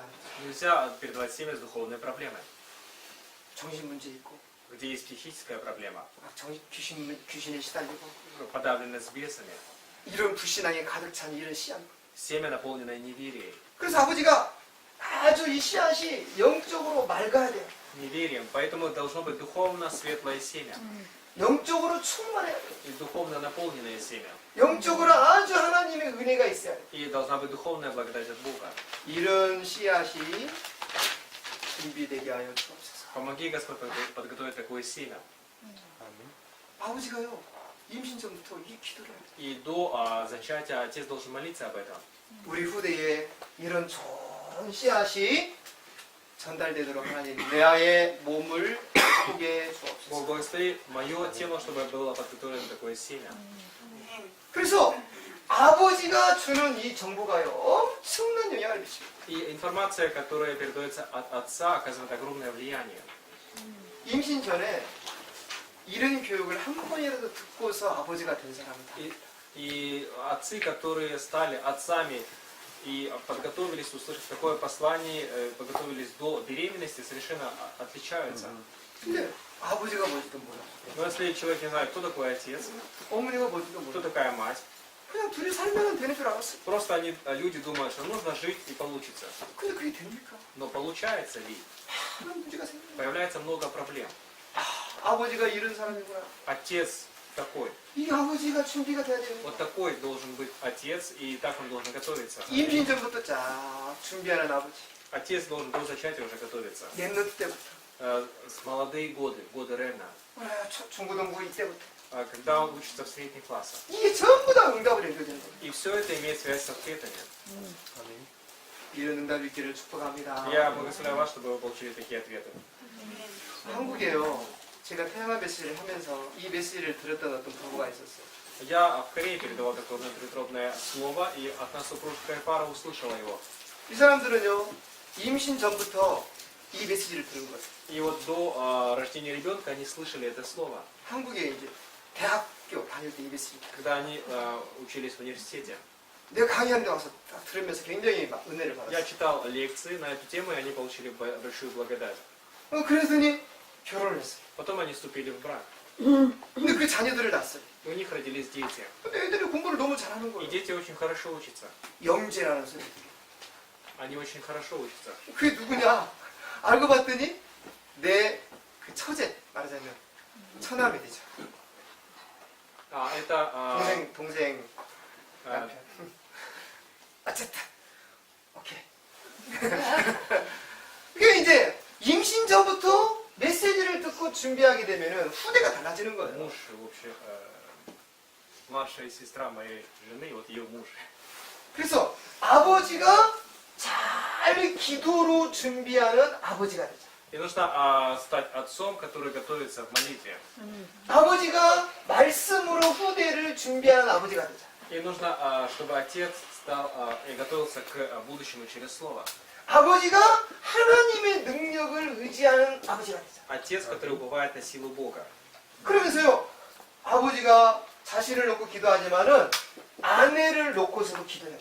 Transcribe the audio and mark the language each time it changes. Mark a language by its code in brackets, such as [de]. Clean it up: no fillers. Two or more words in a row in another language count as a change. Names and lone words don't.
[ru] Нельзя передавать семя с духовной проблемой. [ko] 정신 문제 있고 [ru] Где есть психическая проблема, [ko] 막 귀신에 시달리고 [ru] подавленность бесами, [ko] 이런 불신앙에 가득 찬 이런 씨앗. [ru] семя, наполненное неверием. [ko] 그래서 아버지가 아주 이 씨앗이 영적으로 맑아야 돼요. [ru] Неверием. Поэтому должно быть духовно светлое семя. [ko] 영적으로 충만해야 돼요. [ru] И духовно наполненное семя. [ko] 영적으로 아주 하나님의 은혜가 있어야 돼요. [ru] И должна быть духовная благодать от Бога. [ko] 이런 씨앗이 준비되게 하여 주옵소서. [ru] Помоги, Господь, подготовить такое семя. [ko] 아버지가요 임신 전부터 이 기도를 해요. [ru] И до зачатия отец должен молиться об этом. [ko] 우리 후대에 이런 좋은 씨앗이 전달되도록 하나님 내 아의 몸을 축복해 [ru] Бог [ko] 주옵소서. [ru] благослови мое тело, чтобы было подготовлено такое семя. [ko] 그래서 아버지가 주는 이 정보가요 엄청난 영향을 미칩니다. [ru] И информация, которая передается от отца, оказывает огромное влияние. [ko] 임신 전에 이런 교육을 한 번이라도 듣고서 아버지가 된 사람은 [ru] И отцы, которые стали отцами и подготовились услышать такое послание, подготовились до беременности, совершенно отличаются. [ko] 근데 아버지가 뭔지도 몰라. [ru] Но если человек не знает, кто такой отец, [ko] 어머니가 뭔지도 [ru] кто [ko] 몰라. [ru] такая мать, [ko] 그냥 둘이 살면 되는 줄 알았어. [ru] просто люди думают, что нужно жить и получится. [ko] 근데 그게 됩니까? [ru] Но получается ли? [ko] 그런 문제가 생깁니다. [ru] Появляется много проблем. [ko] 아버지가 이런 사람이구나. [ru] Отец такой. [ko] 이 아버지가 준비가 돼야 되는 [ru] Вот [ko] 거야. [ru] такой должен быть отец, и так он должен готовиться. [ko] 임신 전부터 쫙 준비하는 아버지. [ru] Отец должен до зачатия уже готовиться. [ko] 랩노트 때부터. [ru] С молодые годы Рена, [ko] 중고등부 이때부터. [ru] когда он учится в средних классах. [ko] 이게 전부 다 응답을 해줘야 되는 거예요. [ru] И все это имеет связь с ответами. [ko] 이런 응답이 있기를 축복합니다. [ru] Я благословляю вас, чтобы вы получили такие ответы. [ko] 한국에요. 제가 테마 메시지를 하면서 이 메시지를 들었던 어떤 부부가 있었어요. [ru] Я в Корее передавал такое внутритробное слово, и одна супружеская пара услышала его. [ko] 이 사람들은요, 임신 전부터 이 메시지를 들은 거예요. [ru] И вот до рождения ребенка они слышали это слово, [ko] 한국에 이제 대학교 다닐 때 이 메시지. [ru] когда они учились в университете. [ko] 내가 강의하는데 와서 딱 들으면서 굉장히 막 은혜를 [ru] Я [ko] 받았어요. [ru] читал лекции на эту тему, и они получили большую благодать. [ko] 그러더니 결혼을 했어요. [ru] Потом они вступили в брак. [ko] 근데 그 자녀들을 낳았어요. [ru] И у них родились дети. [ko] 근데 애들이 공부를 너무 잘하는 [ru] И [ko] 거예요. [ru] дети очень хорошо учатся. [ko] 영재라는 소리. [ru] Они очень хорошо учатся. [ko] 그게 누구냐? 알고 봤더니 내 그 처제 말하자면 처남이 되죠. [ru] Это [ko] 동생 남편. 어쨌든 오케이. 그게 이제 임신 전부터 메시지를 듣고 준비하게 되면은 후대가 달라지는 거예요. [ru] муж вообще, младшая сестра моей жены, вот ее муж. [ko] 그래서 아버지가 잘 기도로 준비하는 아버지가 되죠. [ru] И нужно стать отцом, который готовится в молитве. [ko] 아버지가 말씀으로 후대를 준비하는 아버지가 되죠. [ru] И нужно, чтобы отец стал и готовился к будущему через слово. [ko] 아버지가 하나님의 능력을 의지하는 아버지가 되죠. [ru] Отец, который уповает на силу Бога. [ko] 그러면서요, 아버지가 자신을 놓고 기도하지만은 아내를 놓고서도 기도해요.